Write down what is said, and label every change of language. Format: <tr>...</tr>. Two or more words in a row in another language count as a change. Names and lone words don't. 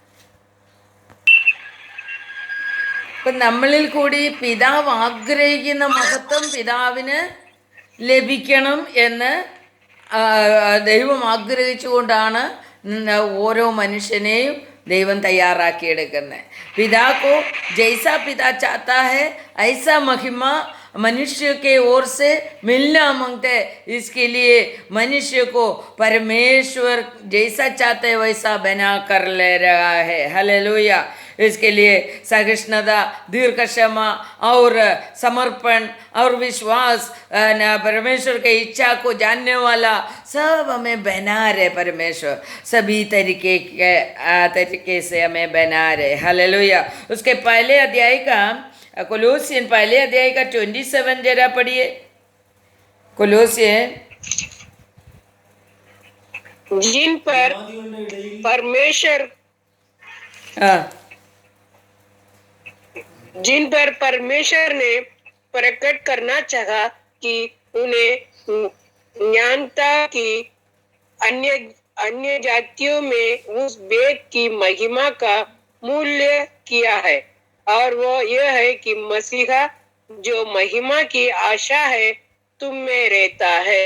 <ml>ഇപ്പം നമ്മളിൽ കൂടി പിതാവ് ആഗ്രഹിക്കുന്ന മഹത്വം പിതാവിന് ലഭിക്കണം എന്ന് ദൈവം ആഗ്രഹിച്ചുകൊണ്ടാണ് ഓരോ മനുഷ്യനെയും ദൈവം തയ്യാറാക്കിയെടുക്കുന്നത്.</ml> <hi>पिताको जैसा पिता चाहता है ऐसा महिमा मनुष्य के ओर से मिलना मांगते. इसके लिए मनुष्य को परमेश्वर जैसा चाहते वैसा बना कर ले रहा है. हालेलुया. इसके लिए सहिष्णुता, दीर्घ क्षमा और समर्पण और विश्वास, परमेश्वर की इच्छा को जानने वाला सब हमें बना रहे. परमेश्वर सभी तरीके से हमें बना रहे. हालेलुया. उसके पहले अध्याय का कोलोसियन पहले अध्याय का 27 जरा पढ़िए। कोलोसियन जिन पर</hi> <ml>ജാതികളുടെ ഇടയിൽ</ml> <hi>परमेश्वर हाँ जिन पर परमेश्वर ने प्रकट करना चाहा कि उन्हें ज्ञानता की अन्य अन्य जातियों में उस वेद की महिमा का मूल्य किया है, और वो यह है कि मसीहा जो महिमा की आशा है तुम में रहता है।</hi>